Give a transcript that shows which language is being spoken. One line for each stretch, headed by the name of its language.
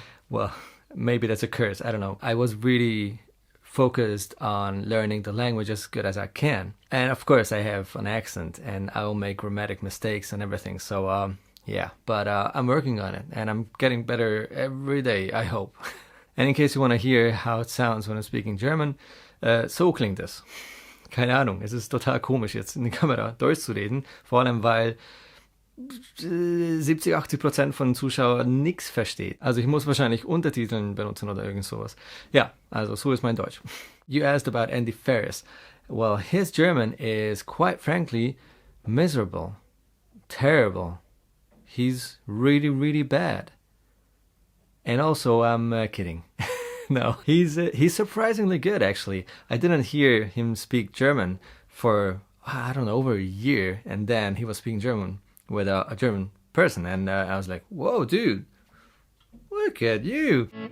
English: Well, maybe that's a curse, I don't know. I was really focused on learning the language as good as I can. And of course I have an accent and I'll make grammatic mistakes and everything. So yeah, but I'm working on it and I'm getting better every day, I hope. And in case you want to hear how it sounds when I'm speaking German,
German: so klingt es. Keine Ahnung, es ist total komisch jetzt in die Kamera durchzureden, vor allem weil 70-80% von den Zuschauern nichts versteht. Also ich muss wahrscheinlich Untertiteln benutzen oder irgend sowas. Ja, also so ist mein Deutsch.
English: You asked about Andy Ferris. Well, his German is quite frankly miserable, terrible. He's really, really bad. And also, I'm kidding. No, he's surprisingly good actually. I didn't hear him speak German for, I don't know, over a year, and then he was speaking German with a German person, and I was like, whoa dude, look at you.